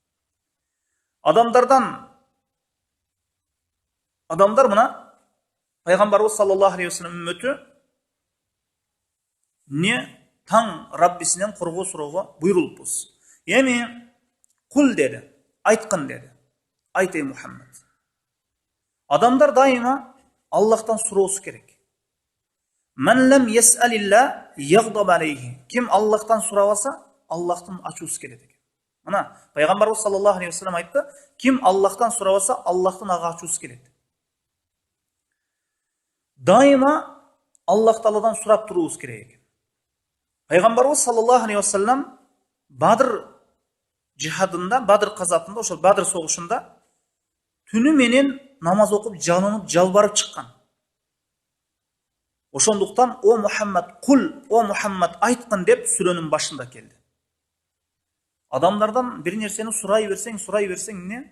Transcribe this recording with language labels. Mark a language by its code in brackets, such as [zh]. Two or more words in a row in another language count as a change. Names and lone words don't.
[ky] Адамдар мына пайгамбарыбыз [ar] صلى الله عليه وسلم [ky] үммөтү не таң Раббисинен коргоо суроого буйрулуппуз. Эми кул деди, айткын деди. Айт ey Мухаммад. Адамдар дайыма Аллахтан суроосу керек. [ar] من لم يسأل الله يغضب عليه. [ky] Ким Аллахтан сурабаса, Аллахтан ачуусу келет экен. Мына пайгамбарыбыз [ar] صلى الله عليه وسلم [ky] айтты, ким Аллахтан сурабаса, Аллахтан ага ачуусу келет. Дайыма Аллах Тааладан сурап туруубуз керек экен. Пайгамбарыбыз [ar] صلى الله عليه وسلم [ky] Бадр жихадында, Бадр казатында, ошол Бадр согушунда түнү менен намаз окуп, жалынып, жалбарып чыккан. Ошондуктан о Мухаммад кул, о Мухаммад айткын деп сүрөнүн башында келди. Адамдардан бир нерсени сурай берсең не?